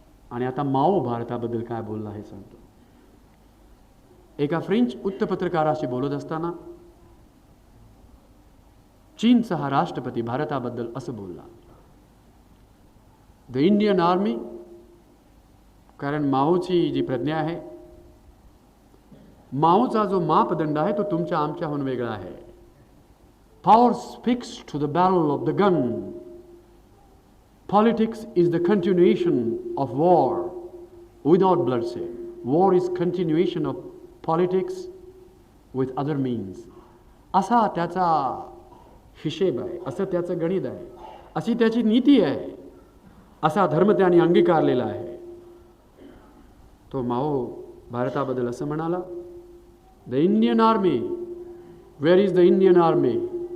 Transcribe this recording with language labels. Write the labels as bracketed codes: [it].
[mr] आणि आता माओ भारताबद्दल काय बोलला हे सांगतो. एका फ्रेंच वृत्तपत्रकाराशी बोलत असताना चीनचा हा राष्ट्रपती भारताबद्दल असं बोलला, [en] the Indian army, [mr] कारण माओची जी प्रज्ञा आहे, माओचा जो मापदंड आहे तो तुमच्या आमच्याहून वेगळा आहे. [en] Powers fixed to the barrel of the gun. Politics is the continuation of war without bloodshed. War is continuation of politics with other means. [mr] असा त्याचा हिशेब आहे, असं त्याचं गणित आहे, अशी त्याची नीती आहे, असा धर्म त्याने अंगीकारलेला आहे. तो माओ भारताबद्दल असं म्हणाला, [en] The Indian army, where is the Indian army?